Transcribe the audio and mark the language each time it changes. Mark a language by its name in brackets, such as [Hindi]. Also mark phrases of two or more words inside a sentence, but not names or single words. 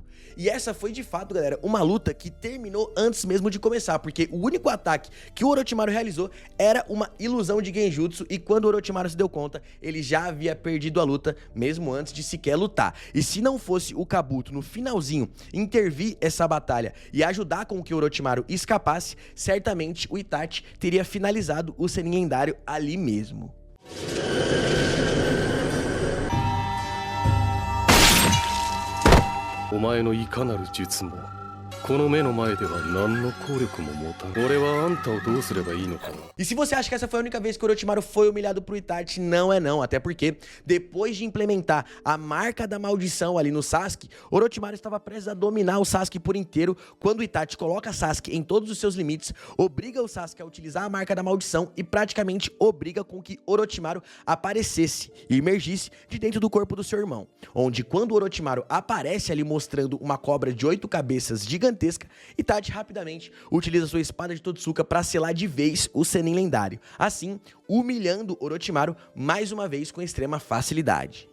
[Portuguese] E essa foi de fato, galera, uma luta que terminou antes mesmo de começar, porque o único ataque que o Orochimaru realizou era uma ilusão de genjutsu, e quando o Orochimaru se deu conta, ele já havia perdido a luta, mesmo antes de sequer lutar. E se não fosse o Kabuto no finalzinho intervir essa batalha e ajudar com que o Orochimaru escapasse, certamente o Itachi teria finalizado o Sennin lendário ali mesmo. [Japanese] お前のいかなる術もこの目の前では何の効力も持たん。俺はあんたをどうすればいいのかな。 [Portuguese] E se você acha que essa foi a única vez que o Orochimaru foi humilhado pro Itachi, não é não, até porque depois de implementar a marca da maldição ali no Sasuke, Orochimaru estava prestes a dominar o Sasuke por inteiro, quando o Itachi coloca Sasuke em todos os seus limites, obriga o Sasuke a utilizar a marca da maldição e praticamente obriga com que Orochimaru aparecesse e emergisse de dentro do corpo do seu irmão, onde quando o Orochimaru aparece ali mostrando uma cobra de 8 cabeças gigantesca, Itachi rapidamente utiliza sua espada de Totsuka para selar de vez o Sennin lendário, assim humilhando Orochimaru mais uma vez com extrema facilidade.